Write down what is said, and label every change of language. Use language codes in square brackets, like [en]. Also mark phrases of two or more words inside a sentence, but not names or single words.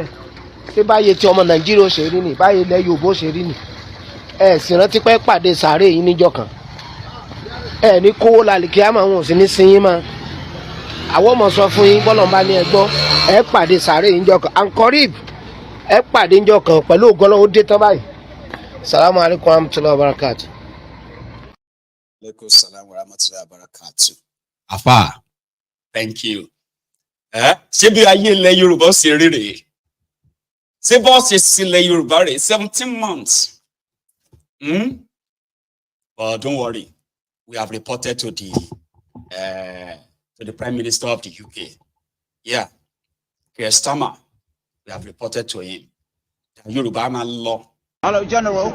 [yo] Ṣé báyé tí ọmọ Nàìjíríà ó ṣe rí nì, báyé ilẹ̀ Yorùbá ó ṣe rí nì. Ẹ sì rántí pé pàdé sàárè yìí níjọ́ kan. Ẹ ní kówó lálìkí àmọ́ wọn ò sì ní sin yín mọ́. Àwọn ọmọ sọ fún yín bọ́lọ̀ ń bá ní ẹ gbọ́, ẹ pàdé sàárè yìí níjọ́ kan. Ankorib ẹ pàdé níjọ́ kan pẹ̀lú ògo Ọlọ́run ó dé tán báyìí. [ar] السلام عليكم ورحمة الله وبركاته. عليكم السلام ورحمة الله وبركاته. [en] Afa, thank you. [yo] Ṣé bí ayé ilẹ̀ Yorùbá ṣe rí rèé? Ṣé bọ́ ṣe sílẹ̀ Yorùbá rèé 17 months? [en] But don't worry, we have reported to the Prime Minister of the UK. Yeah, Keir Starmer, we have reported to him. The Yoruba law. Hello, General.